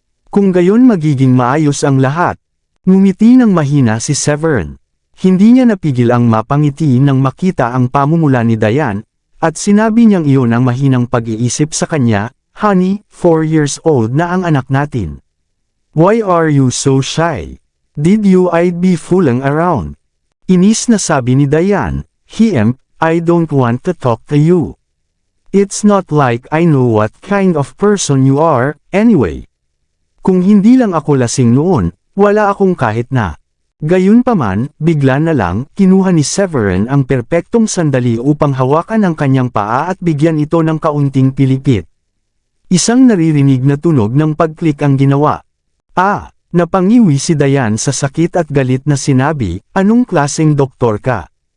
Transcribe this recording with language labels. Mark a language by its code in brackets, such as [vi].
[tl] Kung gayon magiging maayos ang lahat. Ngumiti ng mahina si Severin. Hindi niya napigil ang mapangiti nang makita ang pamumula ni Diane, at sinabi niyang iyon ang mahinang pag-iisip sa kanya, [en] "Honey, 4 years old [tl] na ang anak natin. [en] Why are you so shy? Did you I'd be fooling around?" [tl] Inis na sabi ni Diane, [en] I don't want to talk to you. It's not like I know what kind of person you are, anyway. [tl] Kung hindi lang ako lasing noon, wala akong kahit na. Gayunpaman, bigla na lang, kinuha ni Severin ang perpektong sandali upang hawakan ang kanyang paa at bigyan ito ng kaunting pilipit. Isang naririnig na tunog ng pag-click ang ginawa. Napangiwi si Diane sa sakit at galit na sinabi, "Anong klaseng doktor ka?